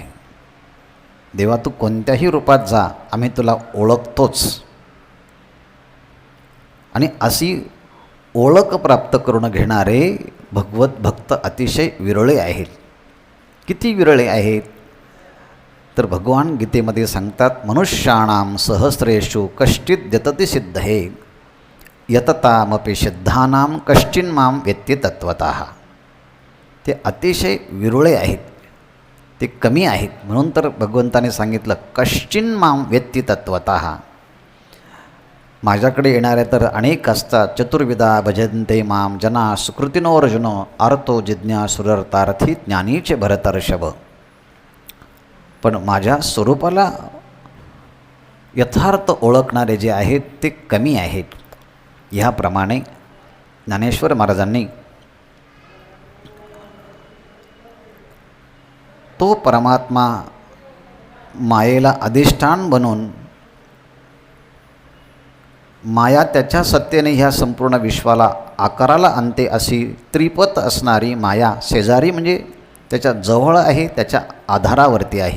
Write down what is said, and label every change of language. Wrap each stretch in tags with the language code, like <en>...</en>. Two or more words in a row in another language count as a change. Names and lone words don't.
<mr>देवा तू कोणत्याही रूपात जा, आम्ही तुला ओळखतोच. आणि अशी ओळख प्राप्त करून घेणारे भगवत भक्त अतिशय विरळे आहेत. किती विरळे आहेत तर भगवान गीतेमध्ये सांगतात,</mr> <sa>मनुष्याणाम सहस्रेषु कश्चित् यतति सिद्धये यततामपि सिद्धानाम कश्चिन्माम वेत्ति तत्वतः.</sa> <mr>ते अतिशय विरळे आहेत, ते कमी आहेत. म्हणून तर भगवंताने सांगितलं</mr> <sa>कश्चिन्माम वेत्ति तत्वतः.</sa> <mr>माझ्याकडे येणारे तर अनेक असतात.</mr> <sa>चतुर्विधा भजन्ते माम जना सुकृतिनोर्जुन आर्तो जिज्ञासुरर्थार्थी ज्ञानीचे भरतर्षभ.</sa> <mr>पण माझ्या स्वरूपाला यथार्थ ओळखणारे जे आहेत ते कमी आहेत. ह्याप्रमाणे ज्ञानेश्वर महाराजांनी तो परमात्मा मायेला अधिष्ठान बनवून माया त्याच्या सत्तेने ह्या संपूर्ण विश्वाला आकाराला आणते अशी त्रिपत असणारी माया शेजारी म्हणजे त्याच्या जवळ आहे, त्याच्या आधारावरती आहे.</mr>